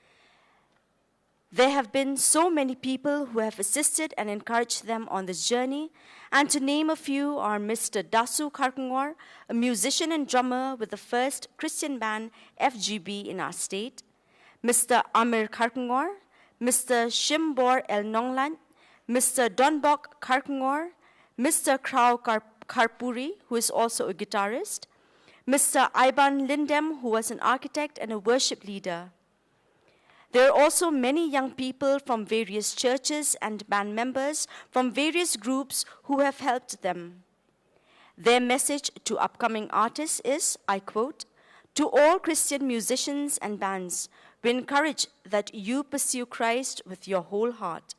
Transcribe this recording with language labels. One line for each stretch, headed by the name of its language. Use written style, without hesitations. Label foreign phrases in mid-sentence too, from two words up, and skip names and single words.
English: There have been so many people who have assisted and encouraged them on this journey, and to name a few are Mr. Dasu Kharkangwar, a musician and drummer with the first Christian band FGB in our state, Mr. Amir Kharkangwar, Mr. Shimbor El Nonglan, Mr. Donbok Kharkangwar, Mr. Krau Karpuri, who is also a guitarist, Mr. Iban Lindem, who was an architect and a worship leader. There are also many young people from various churches and band members from various groups who have helped them. Their message to upcoming artists is, I quote, "To all Christian musicians and bands, we encourage that you pursue Christ with your whole heart.